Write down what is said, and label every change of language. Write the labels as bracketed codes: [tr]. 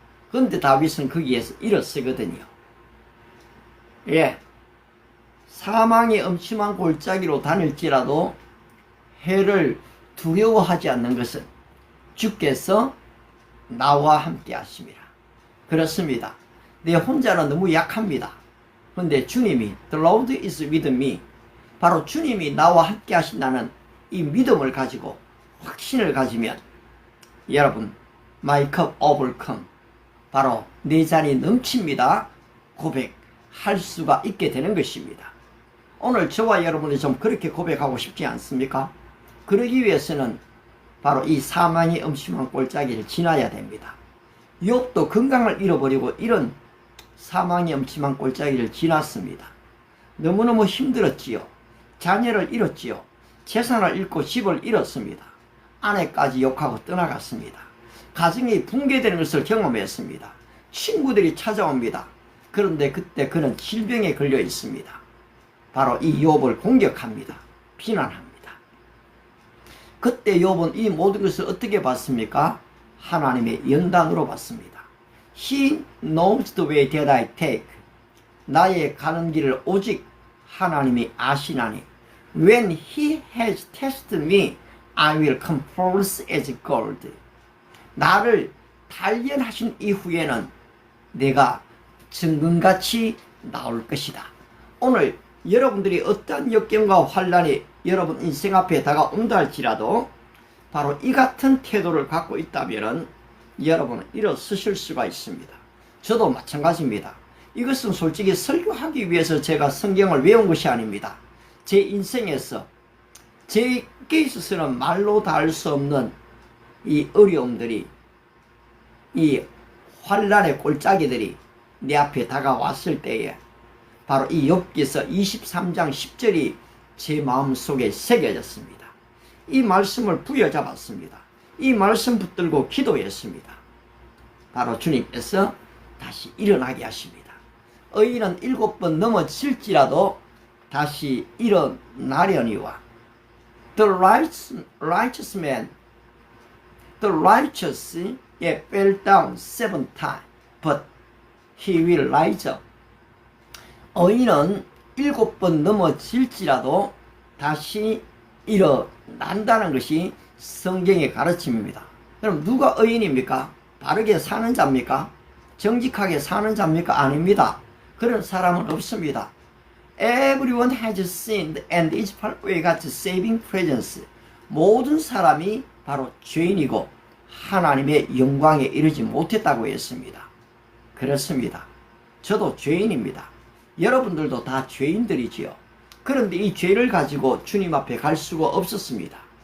[ko] 그런데 다윗은 거기에서 일어서거든요. 예, 사망의 엄침한 골짜기로 다닐지라도 해를 두려워하지 않는 것은 주께서 나와 함께 하심이라. 그렇습니다. 내 혼자는 너무 약합니다. 그런데 주님이 [en] The Lord is with me. [ko] 바로 주님이 나와 함께 하신다는 이 믿음을 가지고 확신을 가지면 여러분 [en] My cup overcome. [ko] 바로 내 잔이 넘칩니다. 고백할 수가 있게 되는 것입니다. 오늘 저와 여러분이 좀 그렇게 고백하고 싶지 않습니까? 그러기 위해서는 바로 이 사망의 엄심한 골짜기를 지나야 됩니다. 욥도 건강을 잃어버리고 이런 사망의 엄침한 골짜기를 지났습니다. 너무너무 힘들었지요. 자녀를 잃었지요. 재산을 잃고 집을 잃었습니다. 아내까지 욕하고 떠나갔습니다. 가정이 붕괴되는 것을 경험했습니다. 친구들이 찾아옵니다. 그런데 그때 그는 질병에 걸려 있습니다. 바로 이 욥을 공격합니다. 비난합니다. 그때 욥은 이 모든 것을 어떻게 봤습니까? 하나님의 연단으로 봤습니다. [en] He knows the way that I take. [ko] 나의 가는 길을 오직 하나님이 아시나니. [en] When he has tested me, I will come forth as gold. [ko] 나를 단련하신 이후에는 내가 정금같이 나올 것이다. 오늘 여러분들이 어떠한 역경과 환란이 여러분 인생 앞에 다가온다 할지라도 바로 이 같은 태도를 갖고 있다면 여러분은 일어서실 수가 있습니다. 저도 마찬가지입니다. 이것은 솔직히 설교하기 위해서 제가 성경을 외운 것이 아닙니다. 제 인생에서 제게 있어서는 말로 다 할 수 없는 이 어려움들이, 이 환란의 골짜기들이 내 앞에 다가왔을 때에 바로 이 욥기서 23장 10절이 제 마음속에 새겨졌습니다. 이 말씀을 부여잡았습니다. 이 말씀 붙들고 기도했습니다. 바로 주님께서 다시 일어나게 하십니다. 의인은 7번 넘어질지라도 다시 일어나려니와 [en] The righteous man, the righteous fell down 7 times, but he will rise up. [ko] 의인은 7번 넘어질지라도 다시 일어난다는 것이 성경의 가르침입니다. 그럼 누가 의인입니까? 바르게 사는 자입니까? 정직하게 사는 자입니까? 아닙니다. 그런 사람은 없습니다. [en] Everyone has sinned and is far away God's saving presence. [ko] 모든 사람이 바로 죄인이고 하나님의 영광에 이르지 못했다고 했습니다. 그렇습니다. 저도 죄인입니다. 여러분들도 다 죄인들이지요. 그런데 이 죄를 가지고 주님 앞에 갈 수가 없었습니다.